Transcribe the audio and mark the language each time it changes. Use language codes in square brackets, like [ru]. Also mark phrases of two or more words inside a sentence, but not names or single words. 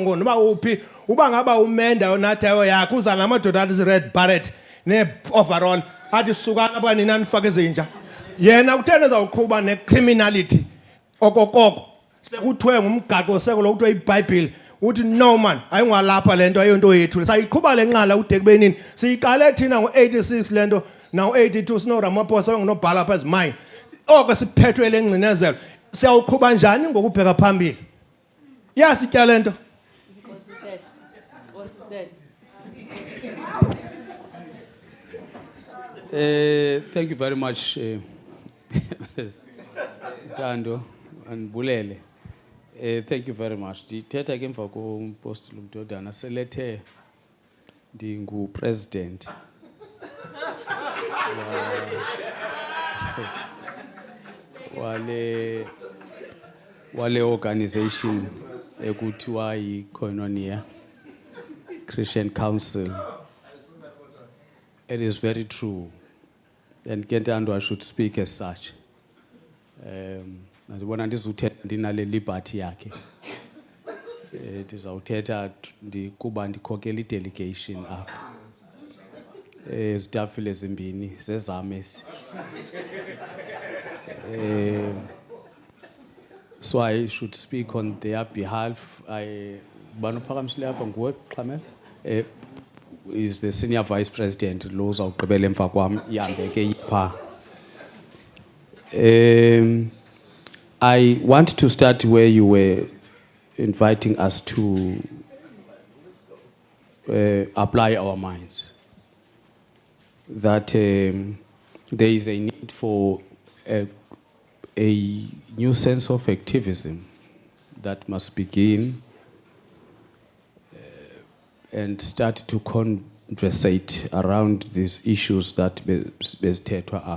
[xh] noba uphi uba ngaba umenda yonatheyo yakhe uza namadoda athi zi- [en] red barret [xh] ne-overall athi sukani apha nina nifake ezinja yena kutheni ezawuqhuba ne-criminality okokoko sekuthiwe ngumgaqo sekulo kuthiwe ibhayibhile uthi [en] no man [xh] ayingwalapha le nto ayonto yethu sayiqhuba le nqala ude kube nini siyiqale thina ngo-86 le nto Now 82 sino Ramaphosa ngonobhala pha ezimine. Oko siphethwe lengcinezelo. Siyawuqhuba njani ngokubheka phambili? Yasitya lento. [en] Thank you very much, Tando and Bulele. Thank you very much. [xh] Ndithetha ke emva kompostile uMdodana selethe ndingu-president wale organization ekuthiwa yi-Koinonia Christian Council. [en] It is very true. And Kentando, I should speak as such. [xh] Ndibona ndizuthetha ndinale liberty yakhe. Ndizawuthetha kuba ndikhokela i-delegation apha. Izitafile ezimbini zezam ezi. [en] So I should speak on their behalf. [xh] Bano phakamisile apha nguwe Xhamel. [en] Is the senior vice president [xh] lo uzawugqibela emva kwam ihambe ke pha. [en] I want to start where you were inviting us to apply our minds. That there is a need for a new sense of activism that must begin and start to conversate around these issues that bezithethwa up.